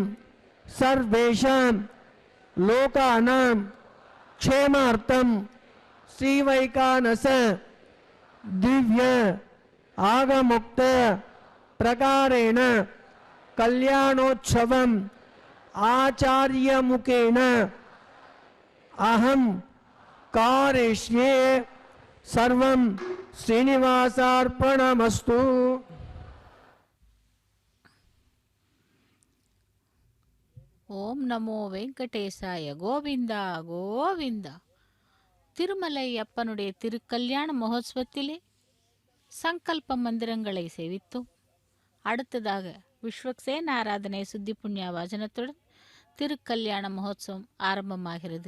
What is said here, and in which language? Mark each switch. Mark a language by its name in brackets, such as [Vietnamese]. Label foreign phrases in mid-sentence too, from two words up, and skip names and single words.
[Sanskrit] सर्वेषां लोकानां क्षेमार्थं श्रीवैकानस दिव्य आगमुक्त प्रकारेण कल्याणोत्सवम् आचार्य मुखेन अहं कारयिष्ये सर्वं श्रीनिवासार्पणमस्तु। ॐ नमो वेङ्कटेशाय. गोविन्द गोविन्द. [Tamil] திருமலை அப்பனுடைய திருக்கல்யாண மகோத்சவத்திலே சங்கல்ப மந்திரங்களை சேவித்தோம். அடுத்ததாக விஸ்வக்சேன ஆராதனை சுத்தி புண்ணிய வாசனத்துடன் திருக்கல்யாண மகோத்சவம் ஆரம்பமாகிறது.